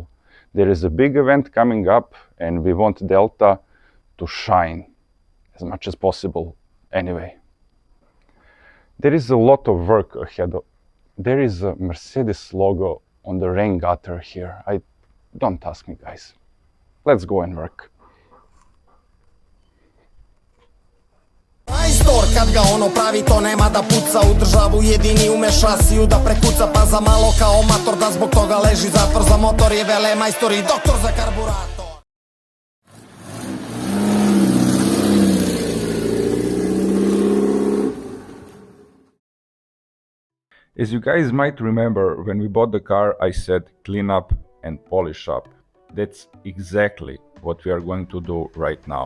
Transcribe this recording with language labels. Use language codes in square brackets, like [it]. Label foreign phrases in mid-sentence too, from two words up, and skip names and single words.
[en] There is a big event coming up and we want Delta to shine as much as possible anyway. There is a lot of work ahead. There is a Mercedes logo on the rain gutter here. Don't ask me, guys. Let's go and work. [sr] Majstor kad ga ono pravi to nema da puca u državu jedini ume šasiju da prekuca pa za malo kao mator da zbog toga leži zatvor za motor je vele majstor i doktor za karburator. [en] As you guys might remember, when we bought the car, I said clean up and polish up. That's exactly what we are going to do right now.